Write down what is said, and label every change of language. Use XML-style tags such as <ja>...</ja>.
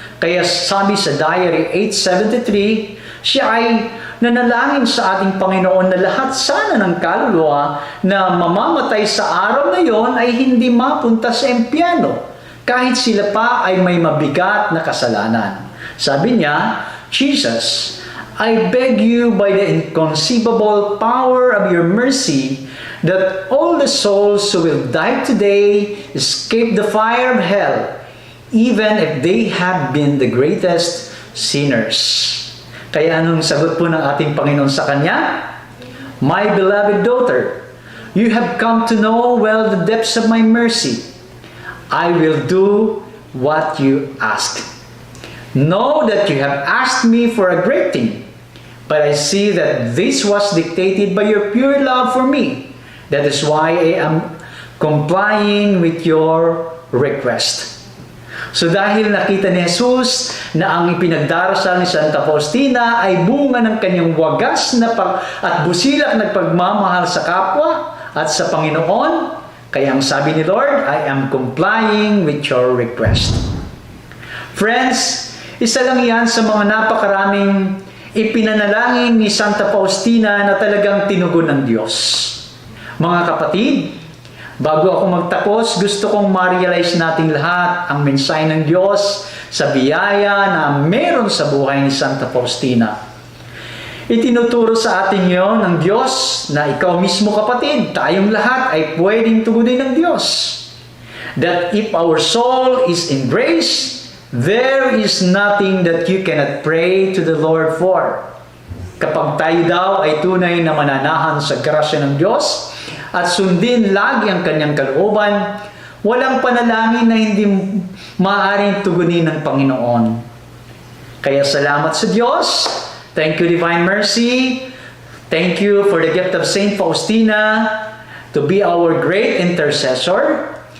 <tl>Kaya sabi sa Diary 873, siya ay nanalangin sa ating Panginoon na lahat sana ng kaluluwa na mamamatay sa araw na yon ay hindi mapunta sa impyerno, kahit sila pa ay may mabigat na kasalanan. Sabi niya,</tl> <en>Jesus, I beg you by the inconceivable power of your mercy that all the souls who will die today escape the fire of hell, even if they have been the greatest sinners.</en> <tl>Kaya anong sagot po ng ating Panginoon sa kanya?</tl> <en>My beloved daughter, you have come to know well the depths of my mercy. I will do what you ask. Know that you have asked me for a great thing, but I see that this was dictated by your pure love for me. That is why I am complying with your request.</en> <tl>So dahil nakita ni Jesus na ang ipinagdarasal ni Santa Faustina ay bunga ng kanyang wagas na at busilak na pagmamahal sa kapwa at sa Panginoon, kaya ang sabi ni Lord,</tl> <en>I am complying with your request.</en> <tl>Friends, isa lang yan sa mga napakaraming ipinanalangin ni Santa Faustina na talagang tinugon ng Diyos. Mga kapatid, bago ako magtapos, gusto kong ma-realize nating lahat ang mensahe ng Diyos sa biyaya na meron sa buhay ni Santa Faustina. Itinuturo sa atin yon ng Diyos na ikaw mismo kapatid, tayong lahat ay pwedeng tugunin ng Diyos.</tl> <en>That if our soul is in grace, there is nothing that you cannot pray to the Lord for.</en> <tl>Kapag tayo daw ay tunay na mananahan sa grasya ng Diyos at sundin lagi ang kanyang kalooban, walang panalangin na hindi maaaring tugunin ng Panginoon. Kaya salamat sa Diyos.</tl> <en>Thank you, Divine Mercy. Thank you for the gift of Saint Faustina to be our great intercessor.</en>